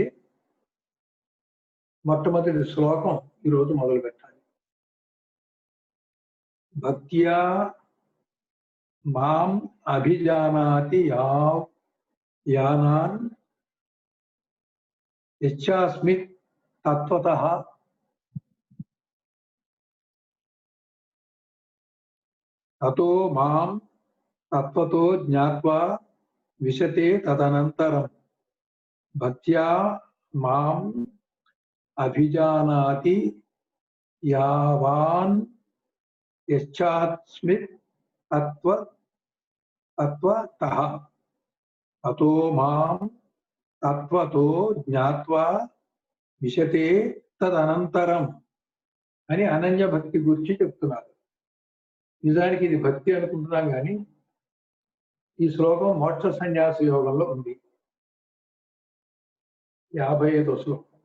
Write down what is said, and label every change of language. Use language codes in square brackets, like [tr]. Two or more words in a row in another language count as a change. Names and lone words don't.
[te] మొట్టమొదటి శ్లోకం ఈరోజు మొదలు పెట్టాలి. [sa] भक्त्या मां अभिजानाति यानान् यच्चास्मि तत्वतः ततो मां तत्वतो ज्ञात्वा विशते तदनन्तरम्. भक्त्या मां अभिजानाति यावान् यच्चास्मि तत्वतः ततो मां तत्वतो ज्ञात्वा विशते तदनन्तरम् [te] అని అనన్య భక్తి గురించి చెప్తున్నారు. నిజానికి ఇది భక్తి అనుకుంటున్నాం కానీ ఈ శ్లోకం మోక్ష సన్యాస యోగంలో ఉంది. 55వ శ్లోకం.